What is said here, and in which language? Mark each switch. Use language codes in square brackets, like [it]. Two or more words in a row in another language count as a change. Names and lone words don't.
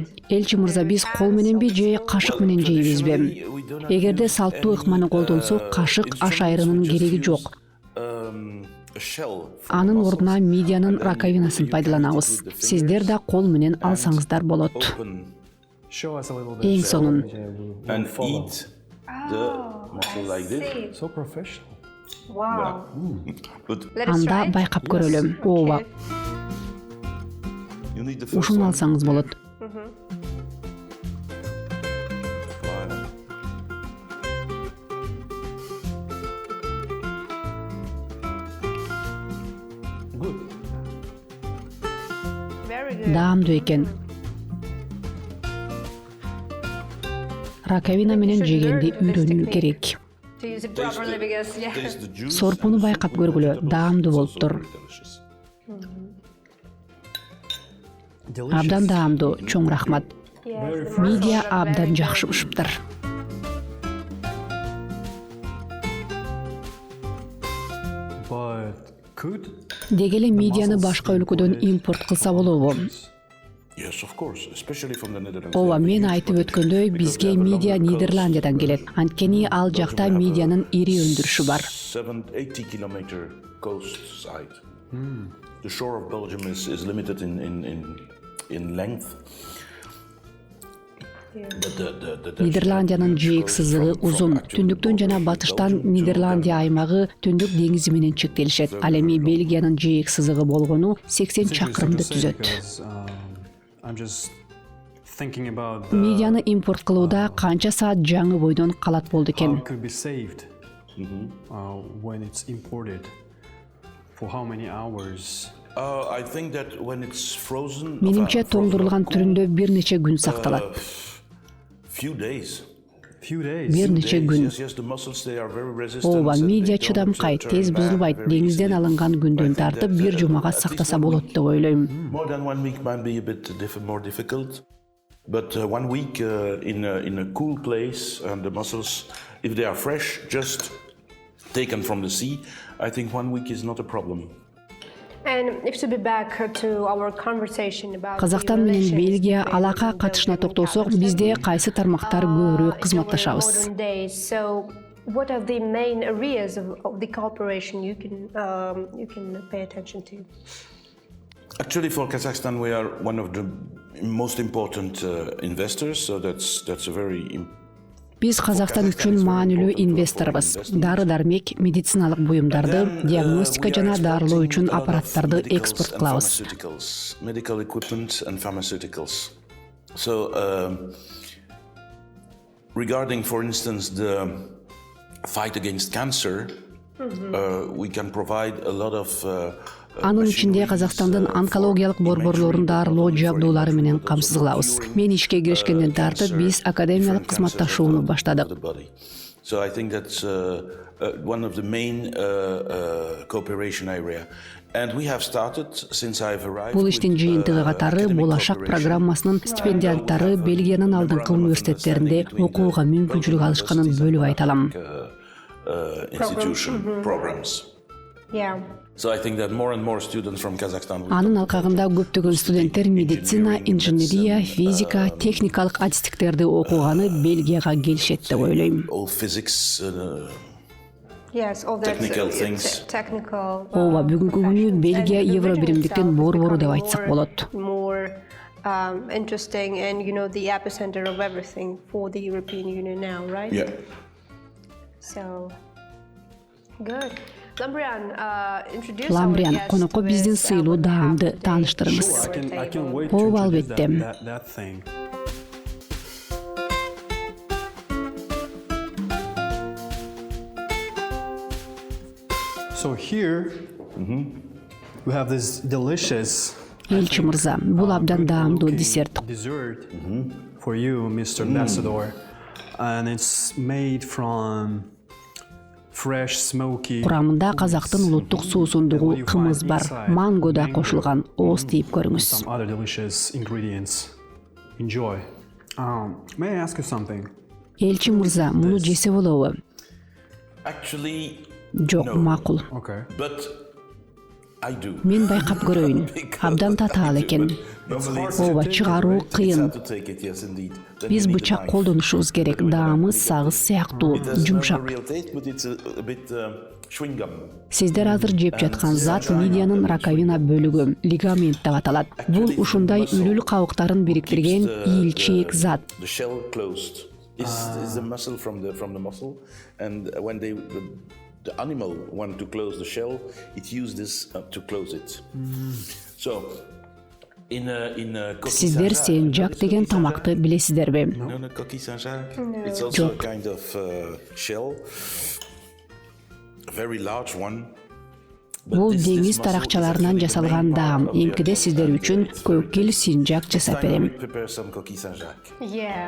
[ky] Элчи мырза, биз кол мененби же кашык менен жейбизби? Эгерде салттуу ыкманы колдонсок, кашык аш айрынын кереги жок. Анын ордуна мидиянын раковинасын пайдаланабыз. Сиздер да кол менен алсаңыздар болот. Эң сонун. [en] And eat the mussel like this. So professional. Wow. [ky] Анда байкап көрөлүм. Ооба, [en] You need the first [ky] ушуну [en] one. [ky] алсаңыз болот. [en] Good. Very good. [ky] Даамдуу экен. Раковина менен жегенди үйрөнүү керек. [en] To use it properly because Taste the juice. [ky] Сорпуну байкап көргүлө, даамдуу болуптур. Абдан даамдуу, чоң рахмат. Мидия абдан жакшы бышыптыр. [en] But could? [ky] Деги эле мидияны башка өлкөдөн импорт кылса болобу? [en] Yes, of course, especially from the Netherlands. [ky] Ооба, мен айтып өткөндөй, бизге мидия Нидерландиядан келет. Анткени ал жакта мидиянын ири өндүрүшү бар. [en] 780 kilometer coast side. The shore of Belgium is limited in length. [ky] Нидерландиянын жээк сызыгы узун. Түндүктөн жана батыштан Нидерландия аймагы Түндүк деңизи менен чектелишет. Ал эми Бельгиянын жээк сызыгы болгону 80 чакырымды түзөт. [en] I'm just thinking about [ky] Мидияны импорт кылууда канча саат жаңы бойдон калат болду [en] how [ky] экен. [en] it could be saved when it's imported. For how many hours? I think that when it's frozen. [ky] Менимче тоңдурулган түрүндө бир нече күн сакталат. [en] Few days. Few days. [ky] Бир нече күн. [en] Yes, the mussels they are very resistant. [ky] Ооба, [en] and [ky] мидия [en] they don't, [ky] чыдамкай, [en] turn [ky] тез [en] bad [ky] бузулбайт. [en] very [ky] Деңизден [en] easily. [ky] алынган күндөн тартып бир жумага сактаса болот деп ойлойм. [en] More than 1 week might be a bit more difficult, but 1 week in a cool place and the mussels, if they are fresh, just taken from the sea, I think 1 week is not a problem. And if to be back to our conversation about [ky] Казакстан менен Бельгия алака катышына токтолсок, бизде кайсы тармактар көбүрөөк кызматташабыз? [en] So what are the main areas of the cooperation you can pay attention to? Actually, for Kazakhstan, we are one of the most important investors, so that's a very [ky] Биз Казакстан үчүн маанилүү инвесторбуз. Дары-дармек, медициналык буюмдарды, диагностика жана дарылоо үчүн аппараттарды экспорт кылабыз. [en] Medical equipment and pharmaceuticals. So, regarding, for instance, the fight against cancer, we can provide a lot of [ky] Анын ичинде Казакстандын онкологиялык борборлорун дарылоо жабдуулары менен камсыз кылабыз. Мен ишке киришкенден тартып биз академиялык кызматташууну баштадык. [en] So I think that's one of the main cooperation area. And we have started since I've arrived. [ky] Бул иштин жыйынтыгы катары болашак программасынын стипендианттары Бельгиянын алдыңкы университеттеринде окууга мүмкүнчүлүк алышканын бөлүп айта алам. [en] Institution programs. Yeah. So I think that more and more students from Kazakhstan. [ky] Анын алкагында көптөгөн студенттер медицина, инженерия, физика, техникалык адистиктерди окуганы Бельгияга келишет деп ойлойм. [en] All physics, Yes, all that technical things. technical. [ky] Ооба, бүгүнкү күнү Бельгия Евробиримдиктин борбору деп айтсак болот. [en] More interesting and the epicenter of everything for the European Union now, right? Yeah. So good. [ky] Ламбриан, коногу биздин сыйлуу даамды тааныштырыңыз. Ооба, албетте. [en] So here we have this delicious [ky] Элчи мырза, бул абдан даамдуу десерт. [en] dessert for you, Mr. Ambassador, and it's made from fresh smoky. [ky] Курамында казактын улуттук суусундугу кымыз бар. Манго да кошулган. Ооз тийип көрүңүз. [en] Some other delicious ingredients. Enjoy. May I ask you something? [ky] Элчи мырза, муну жесе болобу? [en] Actually, [ky] Жок, макул. [en] Okay. but I do. [ky] Мен байкап көрөйүн. Абдан татаал экен. Ооба, чыгаруу кыйын. [en] To take it, yes, indeed. [ky] Биз бычак колдонушубуз керек. Даамы сагыз сыяктуу, жумшак. [en] Real taste, but it's a bit chewing gum. [ky] Сиздер азыр жеп жаткан зат мидиянын раковина бөлүгү, лигамент деп аталат. Бул ушундай үлүл кабыктарын бириктирген ийилчээк зат. [en] The shell closed is the muscle from the muscle, and when the animal want to close the shell, it uses this to close it. So in [ky] Сиздер сенжак деген тамакты билесиздерби? [en] No, coquille Saint-Jacques. It's also a kind of shell, a very large one. [ky] Бул деңиз таракчаларынан жасалган даам. Эмкиде сиздер үчүн көкил синжак жасап берем. [en] Prepare some coquille Saint-Jacques. Yeah,